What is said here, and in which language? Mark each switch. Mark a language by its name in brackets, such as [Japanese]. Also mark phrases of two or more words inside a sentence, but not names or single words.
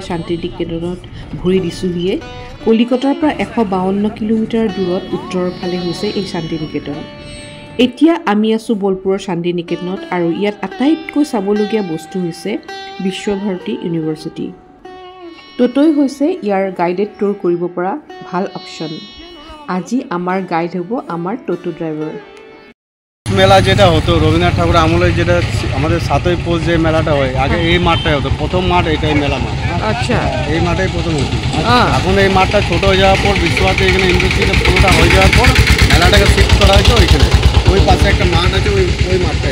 [Assamese] শান্তিনিকেতনত ভৰি দিছোহিয়ে কলিকতাৰ পৰা 152 কিলোমিটাৰ দূৰত উত্তৰৰ ফালে হৈছে এই শান্তিনিকেতন এতিয়া আমি আছো বলপুৰৰ শান্তিনিকেতনত আৰু ইয়াত আটাইতকৈ চাবলগীয়া বস্তু হৈছে বিশ্বভাৰতী ইউনিভাৰ্চিটি ততৈ হৈছে ইয়াৰ গাইডেড টুৰ কৰিব পৰা ভাল অপচন আজি আমাৰ গাইড হ'ব আমাৰ টোটো ড্ৰাইভাৰ [Bangla] মেলা যেটা হতো রবীন্দ্রনাথ ঠাকুর আমলে যেটা আমাদের 7ই পৌষ যে মেলাটা হয় আগে এই মাঠটাই হতো প্রথম মাঠ এটাই মেলা মাঠ আচ্ছা এই মাঠটাই প্রথম হতো এখন এই মাঠটা ছোট হয়ে যাওয়ার পর বিশ্বভারতী এখানে ইউনিভার্সিটি পুরোটা হয়ে যাওয়ার পর মেলাটাকে শিফট করা হয়েছে ওইখানে ওই পাশে একটা মাঠ আছে ওই মাঠটাই